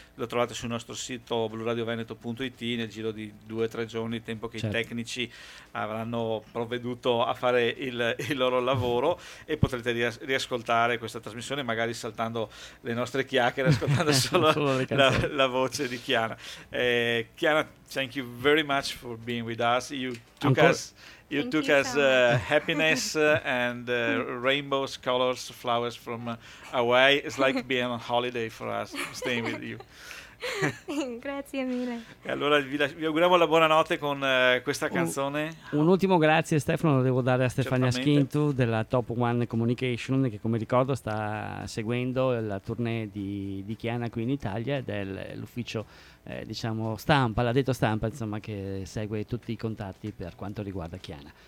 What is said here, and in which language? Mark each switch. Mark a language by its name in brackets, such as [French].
[Italian] Lo trovate sul nostro sito bluradioveneto.it nel giro di 2-3 giorni, tempo che, certo, i tecnici avranno provveduto a fare il loro lavoro, e potrete riascoltare questa trasmissione magari saltando le nostre chiacchiere, ascoltando solo la voce di Chiana. [English] Chiana, thank you very much for being with us. You took us happiness and rainbows, colors, flowers from away. It's like being on holiday for us, staying with you. [Italian] Grazie mille. E allora vi auguriamo la buonanotte con questa canzone. Un ultimo grazie, Stefano, lo devo dare a Stefania Schintu della Top One Communication, che come ricordo sta seguendo la tournée di Chiana qui in Italia, ed è l'ufficio diciamo stampa, l'ha detto stampa, insomma, che segue tutti i contatti per quanto riguarda Chiana.